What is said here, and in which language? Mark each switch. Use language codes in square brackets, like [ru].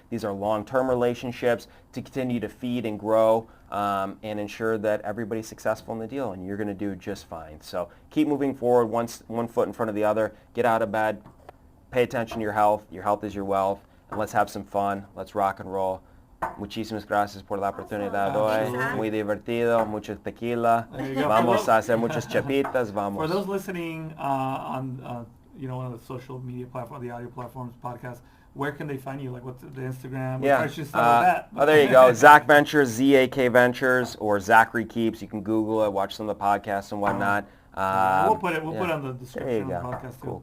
[en] These are long-term relationships to continue to feed and grow and ensure that everybody's successful in the deal, and you're going to do just fine. So keep moving forward, one foot in front of the other. Get out of bed. Pay attention to your health. Your health is your wealth. And let's have some fun. Let's rock and roll. [es] Muchísimas gracias por la oportunidad hoy. Muy divertido, mucho tequila. Vamos a hacer muchas chapitas. Vamos. [en] For those listening on one of the social media platforms, the audio platforms, podcasts, where can they find you? Like, what's the Instagram? Yeah. I should start with that. Oh, there you go. Zak Ventures, ZAK Ventures, or Zachary Kepes. You can Google it, watch some of the podcasts and whatnot. We'll put it on the description of the podcast too,